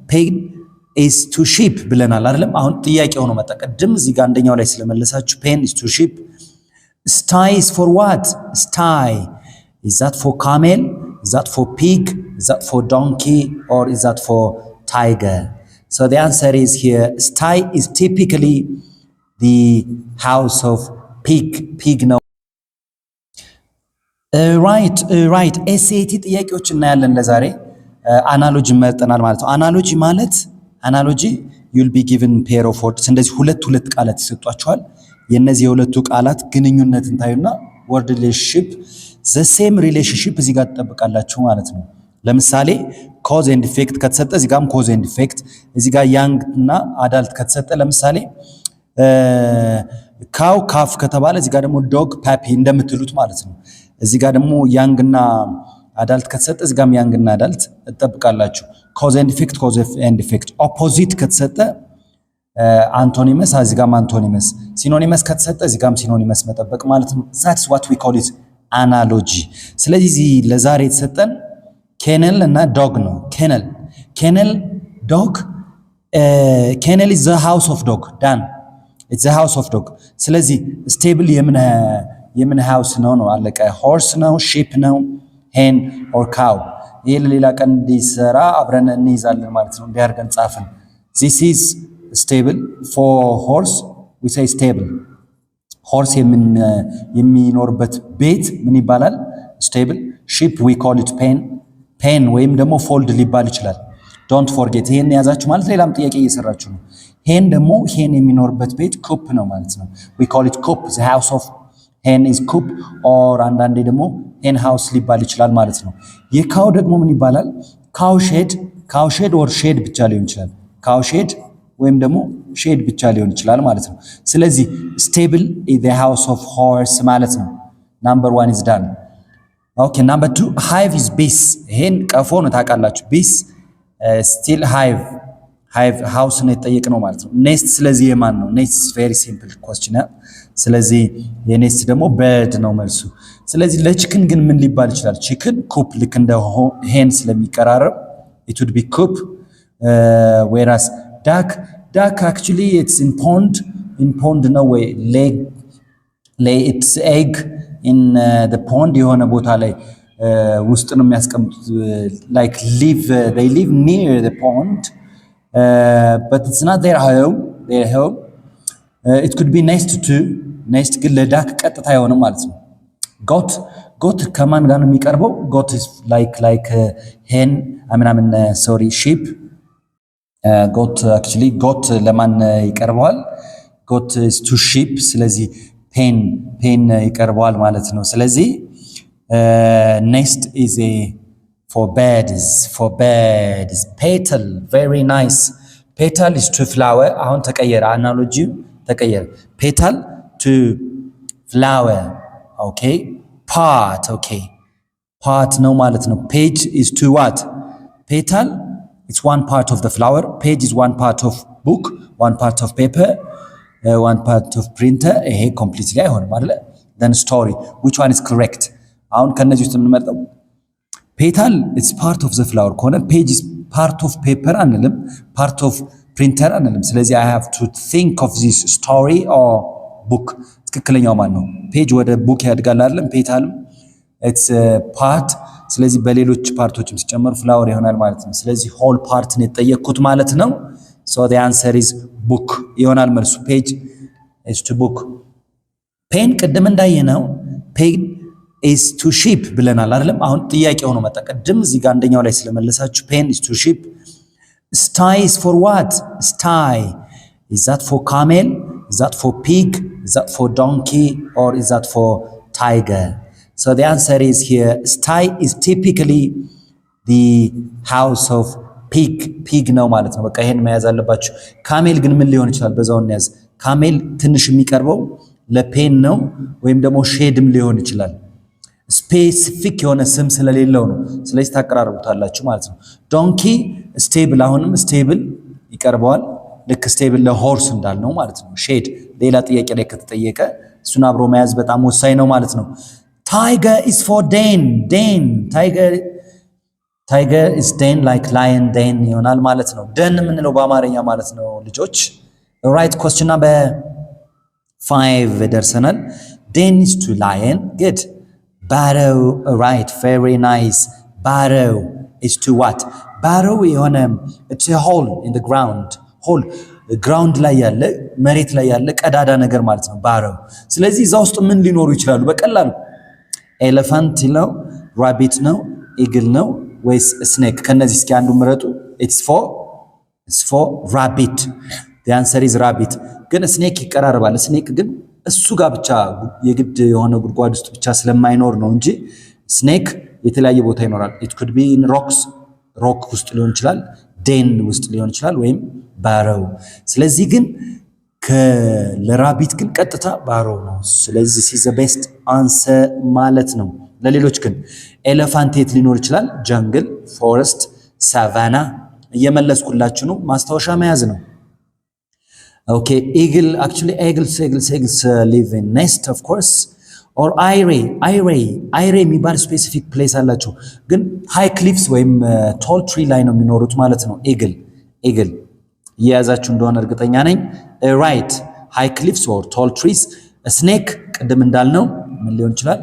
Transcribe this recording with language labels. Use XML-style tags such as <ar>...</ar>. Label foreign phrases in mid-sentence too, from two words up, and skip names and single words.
<en>pen is to sheep</en> <am>ብለናል አይደለም? አሁን ጥያቄ ሆኖ መጣ። ቅድም እዚህ ጋር አንደኛው ላይ ስለመለሳችሁ</am> <en>pen is to sheep. Sty is for what? Sty. Is that for camel? Is that for pig? Is that for donkey? Or is that for tiger? So the answer is here, sty is typically the house of pig. Pig ነው። right.</en> <am>SAT ጥያቄዎች እናያለን ለዛሬ። አናሎጂ መርጠናል ማለት ነው። አናሎጂ</am> <en>you'll be given pair of words።</en> <am>እንደዚህ ሁለት ቃላት ይሰጧቸዋል። የነዚህ የሁለቱ ቃላት ግንኙነትን ታዩና</am> <en>word relationship the same relationship</en> <am>እዚህ ጋር ተጠብቃላችሁ ማለት ነው። ለምሳሌ</am> <en>cause and effect</en> <am>ከተሰጠ እዚህ ጋርም</am> <en>cause and effect፣</en> <am>እዚህ ጋር young እና adult ከተሰጠ ለምሳሌ</am> <en>cow calf</en> <am>ከተባለ እዚህ ጋር ደግሞ</am> <en>dog puppy</en> <am>እንደምትሉት ማለት ነው። እዚህ ጋር ደግሞ young እና adult ከተሰጠ እዚህ ጋርም young እና adult ተጠብቃላችሁ።</am> <en>cause and effect opposite</en> <am>ከተሰጠ አንቶኒመስ እዚህ ጋርም አንቶኒመስ፣ ሲኖኒመስ ከተሰጠ እዚህ ጋርም ሲኖኒመስ መጠበቅ ማለት ነው።</am> <en>that's what we call it analogy።</en> <am>ስለዚህ ለዛሬ የተሰጠን kennel እና dog ነው።</am> <en>kennel dog kennel is the house of dog done it's the house of dog። ስለዚህ stable የምን house</en> <am>ነው አለቀ።</am> <en>horse ነው፣ sheep ነው፣ hen or cow።</en> <am>ይሄ ለሌላ ቀን እንዲሰራ አብረን እንይዛለን ማለት ነው። እንዲያርገን ጻፍን።</am> <en>this is stable for horse we say stable። horse</en> <am>የሚኖርበት ቤት ምን ይባላል? stable።</am> <en>sheep we call it pen</en> <am>ወይም ደግሞ fold ሊባል ይችላል።</am> <en>don't forget</en> <am>ይሄን ያዛችሁ ማለት ሌላም ጥያቄ እየሰራችሁ ነው። hen ደግሞ hen የሚኖርበት ቤት coop ነው ማለት ነው።</am> <en>we call it coop the house of hen is coop or</en> <am>አንዳንዴ ደግሞ</am> <en>hen house</en> <am>ሊባል ይችላል ማለት ነው። የካው ደግሞ ምን ይባላል?</am> <en>cow shed or shed</en> <am>ብቻ ሊሆን ይችላል።</am> <en>cow shed</en> <am>ወይም ደግሞ ሼድ ብቻ ሊሆን ይችላል ማለት ነው። ስለዚህ</am> <en>stable is the house of horse</en> <am>ማለት ነው።</am> <en>number 1 is done። okay number 2 hive is bees።</en> <am>ይሄን ቀፎ ነው ታውቃላችሁ።</am> <en>bees still hive house</en> <am>ነው የተጠየቅነው ማለት ነው። nest ስለዚህ የማን ነው?</am> <en>nest is very simple question።</en> <am>ስለዚህ የኔስት ደግሞ bird ነው መልሱ። ስለዚህ ለቺክን ግን ምን ሊባል ይችላል?</am> <en>chicken coop</en> <am>ልክ እንደ</am> <en>hen ስለሚቀራረብ it would be coop whereas duck actually it's in pond no way lay its egg in the pond</en> <am>የሆነ ቦታ ላይ ውስጥ ነው የሚያስቀምጡት</am> <en>like they live near the pond but it's not their home it could be nest</en> <am>ግን ለዳክ ቀጥታ አይሆንም ማለት ነው። goat ከማን ጋር ነው የሚቀርበው?</am> <en>goat is like hen sheep goat</en> <am>ለማን ይቀርበዋል?</am> <en>goat is to sheep።</en> <am>ስለዚህ pen ይቀርበዋል ማለት ነው። ስለዚህ</am> <en>next is for birds petal very nice petal is to flower።</en> <am>አሁን ተቀየረ፣ አናሎጂው ተቀየረ።</am> <en>petal to flower okay part</en> <am>ነው ማለት ነው።</am> <en>page is to what? petal it's one part of the flower. page is one part of book, one part of paper, one part of printer።</en> <am>ይሄ completely አይሆንም አይደል?</am> <en>then story which one is correct?</en> <am>አሁን ከነዚህ ውስጥ የምንመርጠው</am> <en>petal it's part of the flower</en> <am>ከሆነ</am> <en>page is part of paper</en> <am>አንልም፣</am> <en>part of printer</en> <am>አንልም። ስለዚህ</am> <en>I have to think of this story or book።</en> <am>ትክክለኛው ማን ነው? page ወደ book ያድጋል አይደለም?</am> <en>petal it's part</en> <am>ስለዚህ በሌሎች ፓርቶችም ሲጨመሩ ፍላወር ይሆናል ማለት ነው። ስለዚህ</am> <en>whole part</en> <am>ነው የተጠየቅኩት ማለት ነው።</am> <en>so the answer is book</en> <am>ይሆናል መልሱ።</am> <en>page is to book።</en> <am>pen ቅድም እንዳየነው</am> <en>pen is to sheep</en> <am>ብለናል አይደለም? አሁን ጥያቄ ሆኖ መጣ። ቅድም እዚህ ጋር አንደኛው ላይ ስለመለሳችሁ</am> <en>pen is to sheep። sty is for what? sty is that for camel? is that for pig? is that for donkey? or is that for tiger? So the answer is here, sty is typically the house of pig</en> <am>ነው ማለት ነው። በቃ ይሄን መያዝ አለባችሁ። ካሜል ግን ምን ሊሆን ይችላል? በዛው እንያዝ። ካሜል ትንሽ የሚቀርበው ለፔን ነው ወይም ደግሞ ሼድም ሊሆን ይችላል። ስፔሲፊክ የሆነ ስም ስለሌለው ነው። ስለዚህ ታቀራርቡታላችሁ ማለት ነው። ዶንኪ ስቴብል፣ አሁንም ስቴብል ይቀርበዋል። ልክ ስቴብል ለሆርስ እንዳልነው ማለት ነው። ሼድ ሌላ ጥያቄ ላይ ከተጠየቀ እሱን አብሮ መያዝ በጣም ወሳኝ ነው ማለት ነው።</am> <en>tiger is for den tiger ታይገር is den like lion den</en> <am>ይሆናል ማለት ነው። ደን የምንለው በአማርኛ ማለት ነው ልጆች። ራይት</am> <en>question number 5</en> <am>ደርሰናል።</am> <en>den is to lion good. barrow right very nice. barrow is to what? barrow የሆነ it's a hole in the ground. hole ground</en> <am>ላይ ያለ መሬት ላይ ያለ ቀዳዳ ነገር ማለት ነው barrow። ስለዚህ እዛ ውስጥ ምን ሊኖሩ ይችላሉ? በቀላሉ ኤሌፋንት ነው፣ ራቢት ነው፣ ኢግል ነው ወይስ ስኔክ? ከነዚህ እስኪ አንዱ ምረጡ።</am> <en>it's for rabbit. the answer is rabbit።</en> <am>ግን ስኔክ ይቀራረባል። ስኔክ ግን እሱ ጋር ብቻ የግድ የሆነ ጉድጓድ ውስጥ ብቻ ስለማይኖር ነው እንጂ ስኔክ የተለያየ ቦታ ይኖራል።</am> <en>it could be in rocks rock</en> <am>ውስጥ ሊሆን ይችላል፣ den ውስጥ ሊሆን ይችላል ወይም barrow። ስለዚህ ግን ለራቢት ግን ቀጥታ barrow ነው። ስለዚህ</am> <en>this is the best answer</en> <am>ማለት ነው። ለሌሎች ግን ኤሌፋንት የት ሊኖር ይችላል? ጀንግል፣ ፎረስት፣ ሳቫና። እየመለስኩላችሁ ነው፣ ማስታወሻ መያዝ ነው። ኦኬ</am> <en>eagle actually eagles live in nest of course or</en> <am>አይሬ የሚባል ስፔሲፊክ ፕሌስ አላቸው ግን</am> <en>high cliffs</en> <am>ወይም</am> <en>tall tree</en> <am>ላይ ነው የሚኖሩት ማለት ነው። eagle እየያዛችሁ እንደሆነ እርግጠኛ ነኝ።</am> <en>right high cliffs or tall trees።</en> <am>snake ቅድም እንዳልነው ምን ሊሆን ይችላል?</am>